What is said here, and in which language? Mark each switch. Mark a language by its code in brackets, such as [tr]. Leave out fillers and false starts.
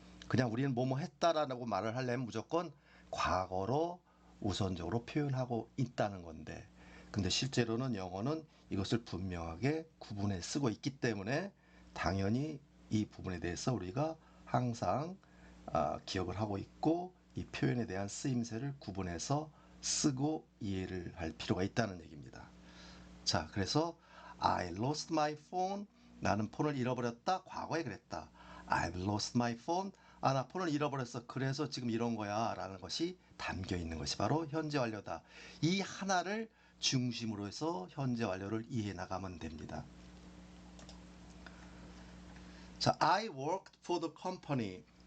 [ko] 그냥 우리는 뭐뭐 했다라고 말을 하려면 무조건 과거로 우선적으로 표현하고 있다는 건데, 근데 실제로는 영어는 이것을 분명하게 구분해 쓰고 있기 때문에 당연히 이 부분에 대해서 우리가 항상 기억을 하고 있고, 이 표현에 대한 쓰임새를 구분해서 쓰고 이해를 할 필요가 있다는 얘기입니다. 자, 그래서 [en] I lost my phone. [ko] 나는 폰을 잃어버렸다. 과거에 그랬다. [en] I've lost my phone. [ko] 아, 나 폰을 잃어버렸어. 그래서 지금 이런 거야. 라는 것이 담겨 있는 것이 바로 현재 완료다. 이 하나를 중심으로 해서 현재 완료를 이해해 나가면 됩니다. [en] 자, I worked for the company.